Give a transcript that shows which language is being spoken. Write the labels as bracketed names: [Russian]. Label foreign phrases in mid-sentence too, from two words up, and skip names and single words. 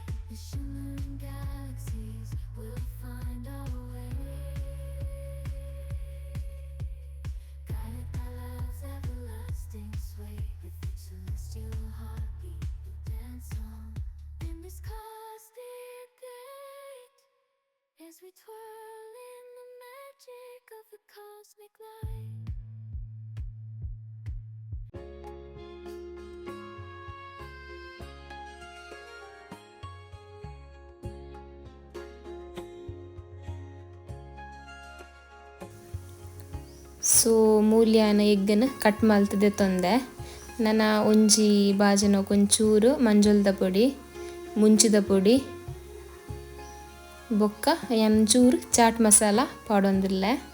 [English] The shimmering galaxies will find our way, guided by love's everlasting sway. With each celestial heartbeat, we'll dance on in this cosmic gate as we twirl in the magic of the cosmic light. [Tulu] ಸೊ ಮೂಲ್ಯನ ಎಗ್ಗನ್ನು ಕಟ್ ಮಲ್ತದೆ ತೊಂದೆ ನನ್ನ ಒಂಜಿ ಬಾಜನ ಒಂಚೂರು ಮಂಜುಳದ ಪೊಡಿ ಮುಂಚಿದ ಪೊಡಿ ಬೊಕ್ಕ ಒಂಚೂರು ಚಾಟ್ ಮಸಾಲ ಪಾಡೊಂದಿಲ್ಲೆ